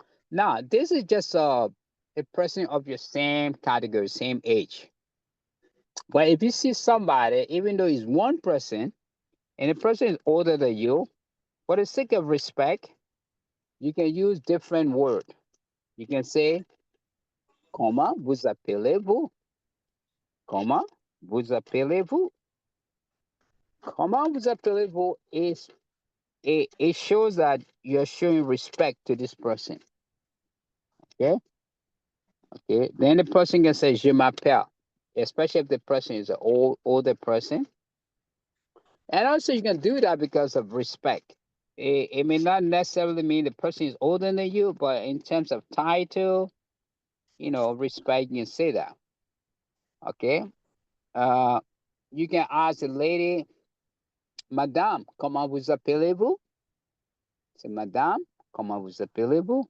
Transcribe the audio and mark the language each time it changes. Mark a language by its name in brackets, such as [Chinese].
[English] Now, this is just a person of your same category, same age. But if you see somebody, even though he's one person, and the person is older than you, for the sake of respect, you can use different word. You can say, [French] comment vous appelez-vous? Comment vous appelez-vous? Comment vous appelez-vous [English] is it shows that you're showing respect to this person. Okay? Okay. Then the person can say [French] je m'appelle, [English] especially if the person is an older person. And also you can do that because of respect. It may not necessarily mean the person is older than you, but in terms of title, respect, you can say that. Okay. You can ask the lady, [French] Madame, comment vous appelez-vous? [English] Say, [French] Madame, comment vous appelez-vous?